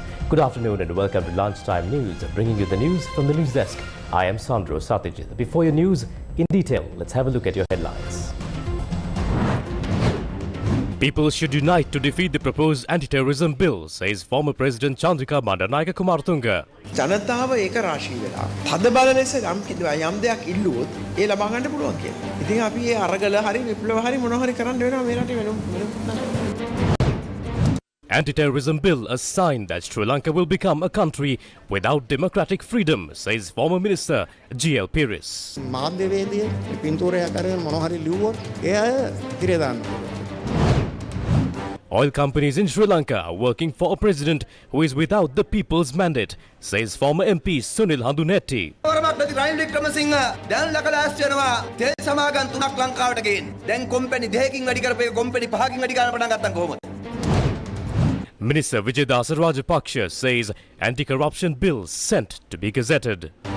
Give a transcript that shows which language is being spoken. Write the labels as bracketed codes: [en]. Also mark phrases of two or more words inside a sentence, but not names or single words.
[en] Good afternoon and welcome to Lunchtime News, bringing you the news from the news desk. I am Sandro Satijit. Before your news in detail, let's have a look at your headlines. People should unite to defeat the proposed anti-terrorism bill, says former President Chandrika Bandaranaike Kumaratunga. [si] ජනතාව ඒක රාශී වෙලා තද බල ලෙස යම් දෙයක් ඉල්ලුවොත් ඒ ලබා ගන්න පුළුවන් කියලා. ඉතින් අපි මේ අරගල හරි විප්ලව හරි මොනවා හරි කරන්න වෙනවා මේ රටේ වෙන. [en] Anti-terrorism bill, a sign that Sri Lanka will become a country without democratic freedom, says former Minister G.L. Pereira. [si] මාධ්‍යවේදියෙක් පින්තූරය කරගෙන මොනවා හරි ලිව්වොත් ඒ අය තිරේ දාන්න. [en] Oil companies in Sri Lanka are working for a president who is without the people's mandate, says former MP Sunil Handunetti. Minister Vijaydas Rajapaksa says anti-corruption bill sent to be gazetted.